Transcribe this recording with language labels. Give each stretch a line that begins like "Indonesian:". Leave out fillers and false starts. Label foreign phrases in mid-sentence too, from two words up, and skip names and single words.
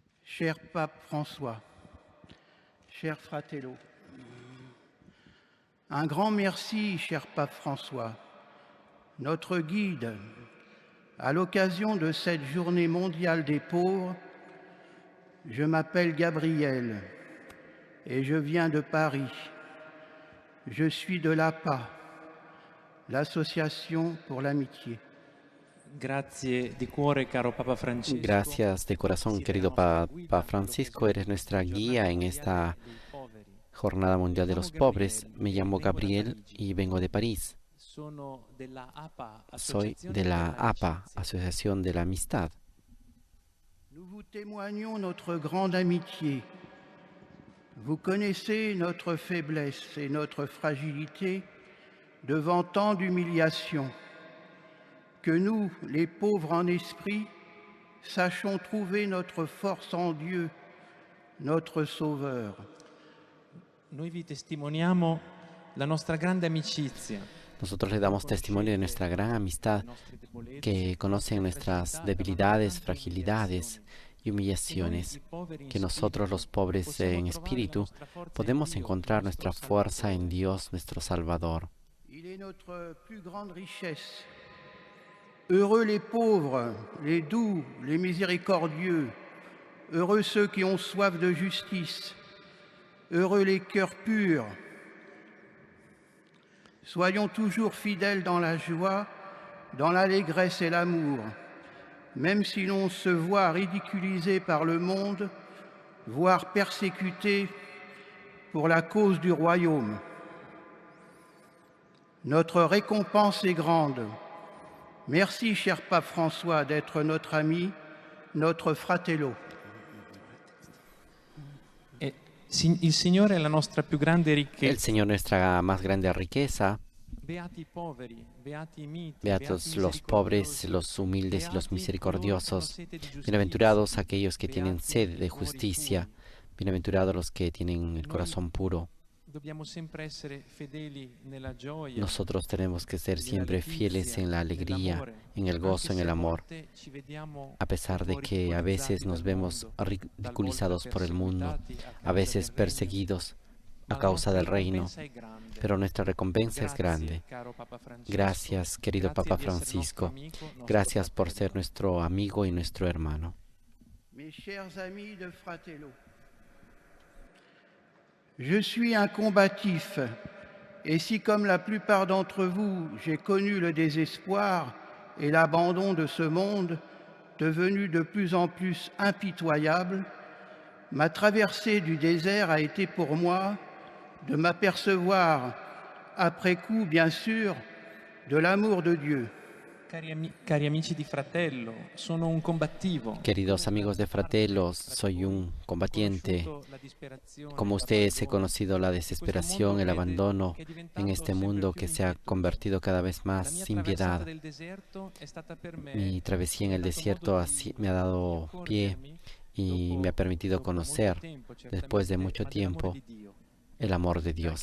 French: Cher Pape François, cher Fratello, un grand merci, cher Pape François, notre guide, à l'occasion de cette journée mondiale des pauvres. Je m'appelle Gabriel et je viens de Paris. Je suis de l'APA, l'Association pour l'Amitié.
Italian: Grazie di cuore, caro Papa Francesco.
Spanish: Gracias de corazón, querido Papa Francisco. Eres nuestra guía en esta Jornada Mundial de los Pobres. Me llamo Gabriel y vengo de París. Soy de la APA, Asociación de la Amistad.
French: Nous vous témoignons notre grande amitié. Vous connaissez notre faiblesse et notre fragilité devant tant d'humiliations. Que nous, les pauvres en esprit, sachons trouver notre force en Dieu, notre Sauveur.
Italian: Noi vi testimoniamo la nostra grande amicizia.
Spanish: Nosotros le damos testimonio de nuestra gran amistad, que conocen nuestras debilidades, fragilidades y humillaciones, que nosotros los pobres en espíritu podemos encontrar nuestra fuerza en Dios, nuestro Salvador.
French: Il est notre plus grande richesse. Heureux les pauvres, les doux, les miséricordieux, heureux ceux qui ont soif de justice, heureux les cœurs purs. Soyons toujours fidèles dans la joie, dans l'allégresse et l'amour, même si l'on se voit ridiculisé par le monde, voire persécuté pour la cause du royaume. Notre récompense est grande. Merci, cher Pape François, d'être notre ami, notre fratello.
Italian: Il Signore è la nostra più grande
Spanish: El
Italian: ricchezza.
Spanish: Señor, nuestra más grande riqueza.
Italian: Beati i poveri, beati i miti,
Spanish: Beatos los pobres, los humildes y los misericordiosos. Bienaventurados aquellos que tienen sed de justicia. Bienaventurados los que tienen el corazón puro.
Italian: Dobbiamo sempre essere fedeli nella gioia.
Spanish: Nosotros tenemos que ser siempre fieles en la alegría, en el gozo, en el amor, a pesar de que a veces nos vemos ridiculizados por el mundo, a veces perseguidos a causa del reino, pero nuestra recompensa es grande. Gracias, querido Papa Francisco. Gracias por ser nuestro amigo y nuestro hermano.
French: Mes chers amis de Fratello, je suis un combatif, et si comme la plupart d'entre vous, j'ai connu le désespoir et l'abandon de ce monde, devenu de plus en plus impitoyable, ma traversée du désert a été pour moi de m'apercevoir, après coup bien sûr, de l'amour de Dieu.
Italian: Cari amici di Fratello, sono un combattivo.
Spanish: Queridos amigos de Fratello, soy un combatiente. Como ustedes he conocido la desesperación, el abandono en este mundo que se ha convertido cada vez más sin piedad. Mi travesía en el desierto me ha dado pie y me ha permitido conocer, después de mucho tiempo, el amor de Dios.